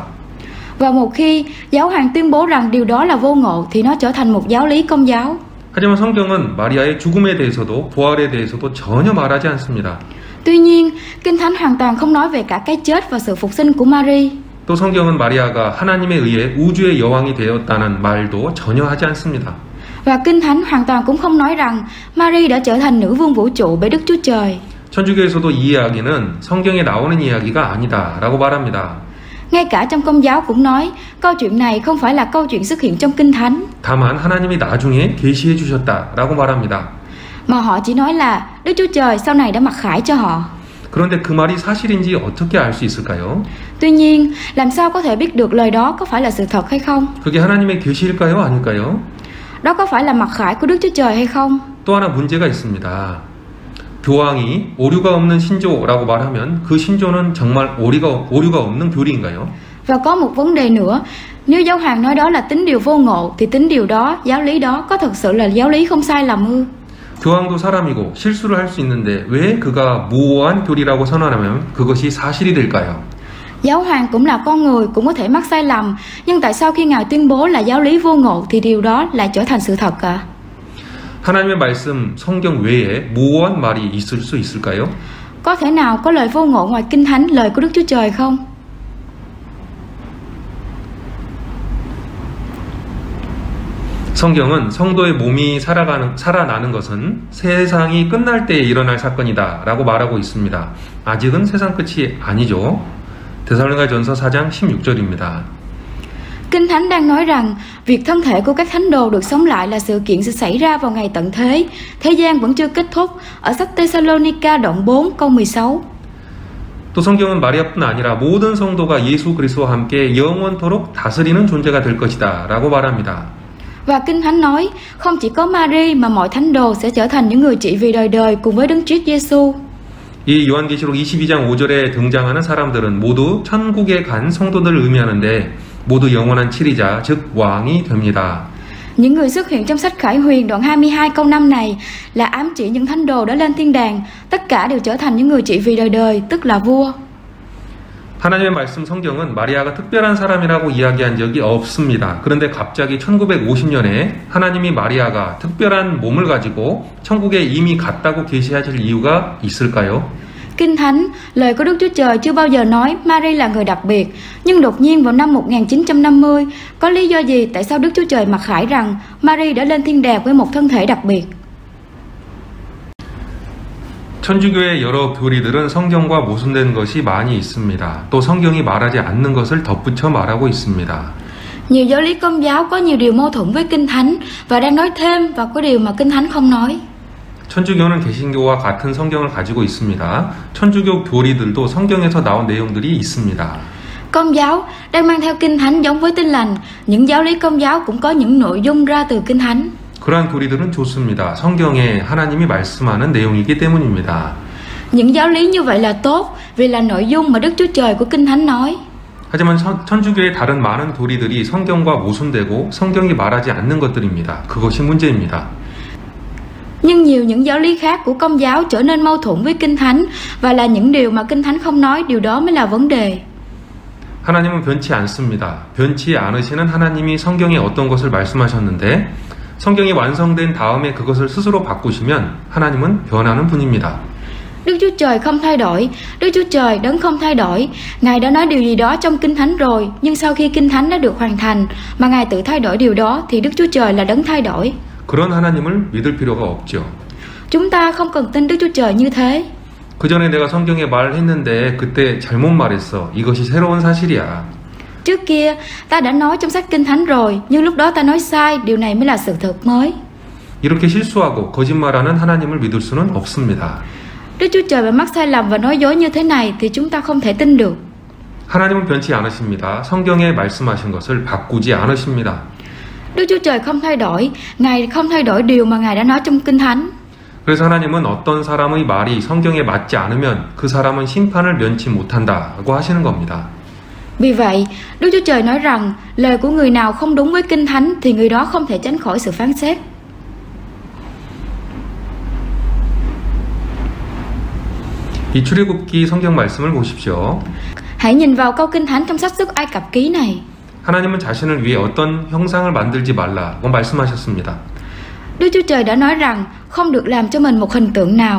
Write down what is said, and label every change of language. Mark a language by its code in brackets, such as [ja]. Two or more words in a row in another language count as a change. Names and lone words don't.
[vi] Và một khi giáo hoàng tuyên bố rằng điều đó là vô ngộ thì nó trở thành một giáo lý Công giáo. [ko] 하지만 성경은 마리아의 죽음에 대해서도 부활에 대해서도 전혀 말하지 않습니다. [vi] Tuy nhiên, Kinh Thánh hoàn toàn không nói về cả cái chết và sự phục sinh của Mary. [ko] 또 성경은 마리아가 하나님에 의해 우주의 여왕이 되었다는 말도 전혀 하지 않습니다. [vi] Và Kinh Thánh hoàn toàn cũng không nói rằng Mary đã trở thành nữ vương vũ trụ bởi Đức Chúa Trời. [ko] 천주교에서도 이 이야기는 성경에 나오는 이야기가 아니다라고 말합니다. [vi] Ngay cả trong Công giáo cũng nói câu chuyện này không phải là câu chuyện xuất hiện trong Kinh Thánh. [ko] 다만 하나님이 나중에 계시해 주셨다라고 말합니다. [vi] Mà họ chỉ nói là Đức Chúa Trời sau này đã mặc khải cho họ. [ko] 그런데 그 말이 사실인지 어떻게 알 수 있을까요? [vi] Tuy nhiên, làm sao có thể biết được lời đó có phải là sự thật hay không? [ko] 그게 하나님의 계시일까요? 아닐까요? [vi] Đó có phải là mặc khải của Đức Chúa Trời hay không? [ko] 또 하나 문제가 있습니다. 교황이 오류가 없는 신조라고 말하면 그 신조는 정말 오류가 없는 교리인가요? [vi] Và có một vấn đề nữa, nếu giáo hoàng nói đó là tín điều vô ngộ thì tín điều đó, giáo lý đó có thực sự là giáo lý không sai lầm ư? [ko] 교황도 사람이고 실수를 할 수 있는데 왜 그가 무오한 교리라고 선언하면 그것이 사실이 될까요? [vi] Giáo hoàng cũng là con người, cũng có thể mắc sai lầm, nhưng tại sao khi Ngài tuyên bố là giáo lý vô ngộ thì điều đó lại trở thành sự thật ạ? [ko] 하나님의 말씀 성경 외에 무오한 말이 있을 수 있을까요? [vi] Có thể nào có lời vô ngộ ngoài Kinh Thánh, lời của Đức Chúa Trời không? [ko] 성경은 성도의 몸이 살아나는 것은 세상이 끝날 때에 일어날 사건이다 라고 말하고 있습니다. 아직은 세상 끝이 아니죠. 데살로니가전서 4장 16절입니다. [vi] Kinh Thánh đang nói rằng việc thân thể của các thánh đồ được sống lại là sự kiện sẽ xảy ra vào ngày tận thế. Thế gian vẫn chưa kết thúc. Ở sách Thessalonica đoạn 4 câu 16. [ko] 또 성경은 마리아뿐 아니라 모든 성도가 예수 그리스도와 함께 영원토록 다스리는 존재가 될 것이다 라고 말합니다. [vi] Và Kinh Thánh nói, không chỉ có Mary mà mọi thánh đồ sẽ trở thành những người trị vì đời đời cùng với Đấng Christ Giêsu. [ko] 이 요한계시록 22장 5절에 등장하는 사람들은 모두 천국에 간 성도들을 의미하는데 모두 영원한 치리자, 즉 왕이 됩니다. [vi] Những người xuất hiện trong sách Khải Huyền đoạn 22 câu 5 này là ám chỉ những thánh đồ đã lên thiên đàng, tất cả đều trở thành những người trị vì đời đời, tức là vua. [ko] 하나님의 말씀 성경은 마리아가 특별한 사람이라고 이야기한 적이 없습니다. 그런데 갑자기 1950년에 하나님이 마리아가 특별한 몸을 가지고 천국에 이미 갔다고 계시하실 이유가 있을까요? [vi] Kinh Thánh, lời của Đức Chúa Trời chưa bao giờ nói Mary là người đặc biệt, nhưng đột nhiên vào năm 1950, có lý do gì tại sao Đức Chúa Trời mặc khải rằng Mary đã lên thiên đàng với một thân thể đặc biệt? [ko] 천주교의 여러 교리들은 성경과 모순된 것이 많이 있습니다. 또 성경이 말하지 않는 것을 덧붙여 말하고 있습니다. [vi] Nhiều giáo lý Công giáo có nhiều điều mâu thuẫn với Kinh Thánh và đang nói thêm vào cái điều mà Kinh Thánh không nói. [ko] 천주교는 개신교와 같은 성경을 가지고 있습니다. 천주교 교리들도 성경에서 나온 내용들이 있습니다. [vi] Công giáo đang mang theo Kinh Thánh giống với Tin lành, những giáo lý Công giáo cũng có những nội dung ra từ Kinh Thánh. [ko] 그러한 교리들은 좋습니다. 성경에 하나님이 말씀하는 내용이기 때문입니다. [vi] Những giáo lý như vậy là tốt vì là nội dung mà Đức Chúa Trời của Kinh Thánh nói. [ko] 하지만 천주교의 다른 많은 교리들이 성경과 모순되고 성경이 말하지 않는 것들입니다. 그것이 문제입니다. [vi] Nhưng nhiều những giáo lý khác của Công giáo trở nên mâu thuẫn với Kinh Thánh và là những điều mà Kinh Thánh không nói, điều đó mới là vấn đề. [ko] 하나님은 변치 않습니다. 변치 않으시는 하나님이 성경에 어떤 것을 말씀하셨는데 성경이 완성된 다음에 그것을 스스로 바꾸시면 하나님은 변하는 분입니다. [vi] Đức Chúa Trời không thay đổi, Đức Chúa Trời đấng không thay đổi. Ngài đã nói điều gì đó trong Kinh Thánh rồi, nhưng sau khi Kinh Thánh đã được hoàn thành mà Ngài tự thay đổi điều đó thì Đức Chúa Trời là đấng thay đổi. [ko] 그런 하나님을 믿을 필요가 없죠. [vi] Chúng ta không cần tin Đức Chúa Trời như thế. [ko] 그 전에 내가 성경에 말했는데 그때 잘못 말했어. 이것이 새로운 사실이야. [vi] Trước kia ta đã nói trong sách Kinh Thánh rồi, nhưng lúc đó ta nói sai, điều này mới là sự thật mới. [ko] 이렇게 실수하고 거짓말하는 하나님을 믿을 수는 없습니다. [vi] Đức Chúa Trời mà mắc sai lầm và nói dối như thế này thì chúng ta không thể tin được. [ko] 하나님은 변치 않으십니다. 성경에 말씀하신 것을 바꾸지 않으십니다. [vi] Đức Chúa Trời không thay đổi, Ngài không thay đổi điều mà Ngài đã nói trong Kinh Thánh. [ko] 그래서 하나님은 어떤 사람의 말이 성경에 맞지 않으면 그 사람은 심판을 면치 못한다고 하시는 겁니다. [vi] Vì vậy, Đức Chúa Trời nói rằng lời của người nào không đúng với Kinh Thánh thì người đó không thể tránh khỏi sự phán xét. [ko] 이 출애굽기 성경 말씀을 보십시오. [vi] Hãy nhìn vào câu Kinh Thánh trong sách Xuất Ai Cập ký này. [ko] 하나님은 자신을 위해 어떤 형상을 만들지 말라고 말씀하셨습니다. [vi] Đức Chúa Trời đã nói rằng không được làm cho mình một hình tượng nào.